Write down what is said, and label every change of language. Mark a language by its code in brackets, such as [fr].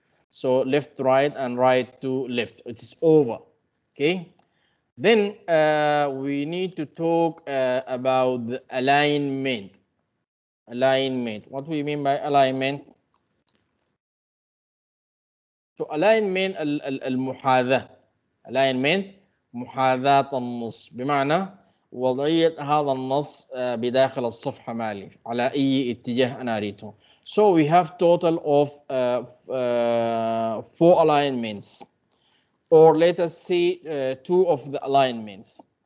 [en] So left to right and right to left. It is over. Okay. Then we need to talk about the alignment. Alignment. What do we mean by alignment? So alignment المحاذاة. [ar] Alignment محاذاة النص. بمعنى وضعية هذا النص بداخل الصفحة مالي على أي اتجاه أنا أريده. [en] So we have total of 4 alignments. Or let us say 2 of the alignments.